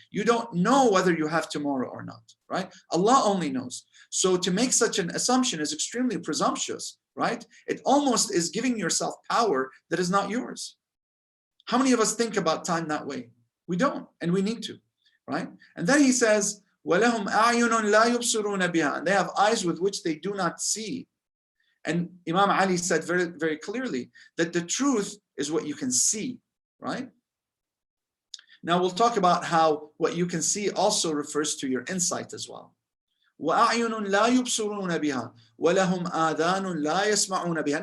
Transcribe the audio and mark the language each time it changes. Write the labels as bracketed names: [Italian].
[English] You don't know whether you have tomorrow or not, right? Allah only knows. So to make such an assumption is extremely presumptuous, right? It almost is giving yourself power that is not yours. How many of us think about time that way? We don't, and we need to, right? And then he says, [Arabic] وَلَهُمْ أَعْيُنٌ لَا يُبْصِرُونَ بِهَا. [English] And they have eyes with which they do not see. And Imam Ali said very, very clearly that the truth is what you can see, right? Now we'll talk about how what you can see also refers to your insight as well. [Arabic] وَأَعْيُنٌ لَا يُبْصِرُونَ بِهَا وَلَهُمْ آذَانٌ لَا يَسْمَعُونَ بِهَا.